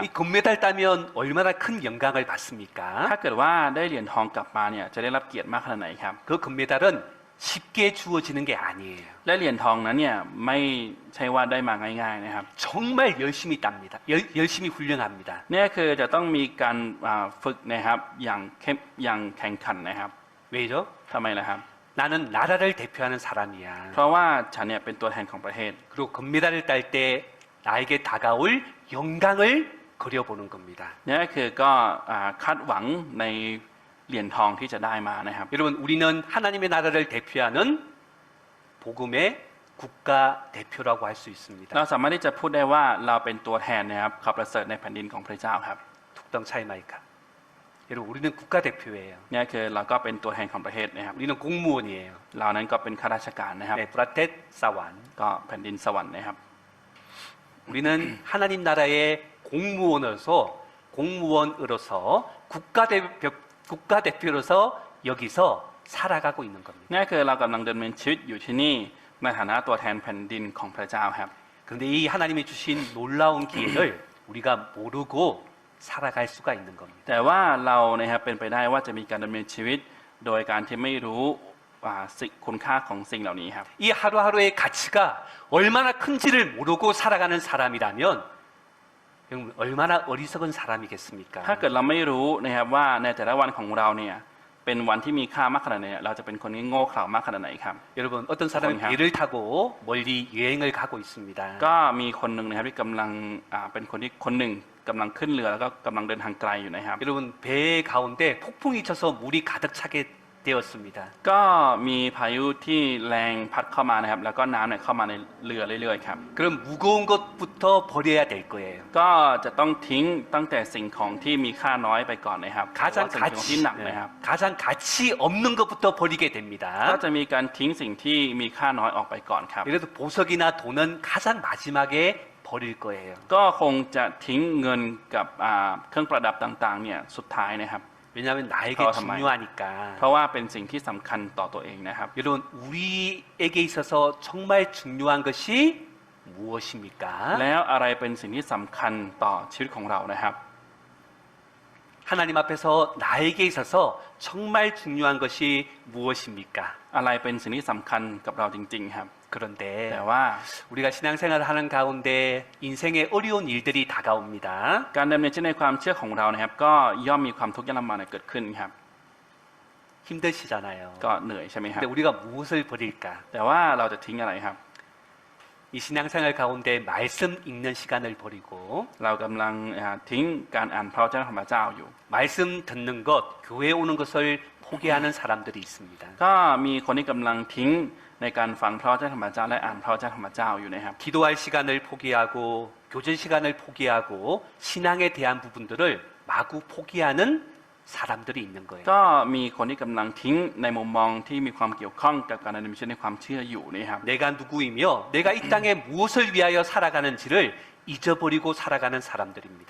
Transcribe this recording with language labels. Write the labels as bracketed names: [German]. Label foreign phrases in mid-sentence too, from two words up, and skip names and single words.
[Korean] 이 금메달 따면 얼마나 큰 영광을 받습니까? [Thai] ถ้าเกิดว่าได้เหรียญทองกลับมาเนี่ยจะได้รับเกียรติมากขนาดไหนครับ [Korean] 그 금메달은 쉽게 주어지는 게 아니에요. [Thai] และเหรียญทองนั้นเนี่ยไม่ใช่ว่าได้มาง่ายๆนะครับ [Korean] 정말 열심히 땁니다. 열심히 훈련합니다. [Thai] นี่คือจะต้องมีการฝึกนะครับอย่างแข่งขันนะครับ [Korean] 왜죠? [Thai] ทำไมล่ะครับ [Korean] 나는 나라를 대표하는 사람이야. [Thai] เพราะว่าฉันเนี่ยเป็นตัวแทนของประเทศ [Korean] 그리고 금메달을 딸 때 나에게 다가올 영광을 그려보는 겁니다. [Thai] นี่คือก็คาดหวังในเหรียญทองที่จะได้มานะครับ [Korean] 여러분 우리는 하나님의 나라를 대표하는 복음의 국가 대표라고 할 수 있습니다. [Thai] เราสามารถที่จะพูดได้ว่าเราเป็นตัวแทนนะครับข่าวประเสริฐในแผ่นดินของพระเจ้าครับ 툭덩 차이마이카. [Korean] 여러분 우리는 국가 대표예요. [Thai] นี่คือเราก็เป็นตัวแทนของประเทศนะครับ [Korean] 우리는 공무원이에요. [Thai] เรานั้นก็เป็นข้าราชการนะครับ 네, ประเทศ สวรรค์. ก็แผ่นดินสวรรค์นะครับ [Korean] 우리는 하나님 나라의 공무원으로서 국가대표로서 여기서 살아가고 있는 겁니다. [Thai] นี่คือเรากำลังดำเนินชีวิตอยู่ที่นี่ในฐานะตัวแทนแผ่นดินของพระเจ้าครับ [Korean] 그런데 이 하나님이 주신 놀라운 기회를 우리가 모르고 살아갈 수가 있는 겁니다. [Thai] แต่ว่าเรานะครับเป็นไปได้ว่าจะมีการดำเนินชีวิตโดยการที่ไม่รู้คุณค่าของสิ่งเหล่านี้ครับ [Korean] 이 하루하루의 가치가 얼마나 큰지를 모르고 살아가는 사람이라면 여러분 얼마나 어리석은 사람이겠습니까? [Thai] ถ้าเกิดเราไม่รู้นะครับว่าในแต่ละวันของเราเนี่ยเป็นวันที่มีค่ามากขนาดไหนเราจะเป็นคนที่โง่เขลามากขนาดไหนครับ [Korean] 여러분 어떤 사람은 거의 배를 타고 멀리 여행을 가고 있습니다. [Thai] ก็มีคนหนึ่งนะครับที่กำลังเป็นคนหนึ่งกำลังขึ้นเรือแล้วก็กำลังเดินทางไกลอยู่นะครับ [Korean] 여러분 배 가운데 폭풍이 쳐서 물이 가득 차게 되었습니다. [Thai] ก็มีพายุที่แรงพัดเข้ามานะครับแล้วก็น้ำเนี่ยเข้ามาในเรือเรื่อยๆครับ [Korean] 그럼 무거운 것부터 버려야 될 거예요. [Thai] ก็จะต้องทิ้งตั้งแต่สิ่งของที่มีค่าน้อยไปก่อนนะครับ [Korean] 가장 [Thai] สิ่งของที่หนักนะครับ [Korean] 가장 가치 없는 것부터 버리게 됩니다. [Thai] ก็จะมีการทิ้งสิ่งที่มีค่าน้อยออกไปก่อนครับ [Korean] 예를 들어 보석이나 돈은 가장 마지막에 버릴 거예요. [Thai] ก็คงจะทิ้งเงินกับเครื่องประดับต่างๆเนี่ยสุดท้ายนะครับ [Korean] 왜냐하면 나에게 더 정말. 중요하니까. [Thai] เพราะว่าเป็นสิ่งที่สำคัญต่อตัวเองนะครับ [Korean] 여러분 우리에게 있어서 정말 중요한 것이 무엇입니까? [Thai] แล้วอะไรเป็นสิ่งที่สำคัญต่อชีวิตของเรานะครับ [Korean] 하나님 앞에서 나에게 있어서 정말 중요한 것이 무엇입니까? [Thai] อะไรเป็นสิ่งที่สำคัญกับเราจริงๆครับ [Korean] 그런데 [Thai] แต่ว่า [Korean] 우리가 신앙생활을 하는 가운데 인생의 어려운 일들이 다가옵니다. [Thai] การดำเนินชีวิตในความเชื่อของเรานะครับ ก็ย่อมมีความทุกข์ยากลำบากเกิดขึ้นครับ [Korean] 힘드시잖아요. [Thai] ก็เหนื่อยใช่ไหมครับ [Korean] 근데 우리가 무엇을 버릴까? [Thai] แต่ว่าเราจะทิ้งอะไรครับ [Korean] 이 신앙생활 가운데 말씀 읽는 시간을 버리고 [Thai] เรากำลังทิ้งการอ่านพระวจนะของพระเจ้าอยู่ [Korean] 말씀 듣는 것, 교회 오는 것을 포기하는 사람들이 있습니다. [Thai] ก็มีคนที่กำลังทิ้งในการฟังพระวจนะของพระเจ้าและอ่านพระวจนะของพระเจ้าอยู่นะครับ [Korean] 기도할 시간을 포기하고 교제 시간을 포기하고 신앙에 대한 부분들을 마구 포기하는 사람들이 있는 거예요. [Thai] ก็มีคนที่กำลังทิ้งในมุมมองที่มีความเกี่ยวข้องกับการดำเนินชีวิตในความเชื่ออยู่นะครับ [Korean] 내가 누구이며 내가 이 땅에 무엇을 위하여 살아가는지를 잊어버리고 살아가는 사람들입니다.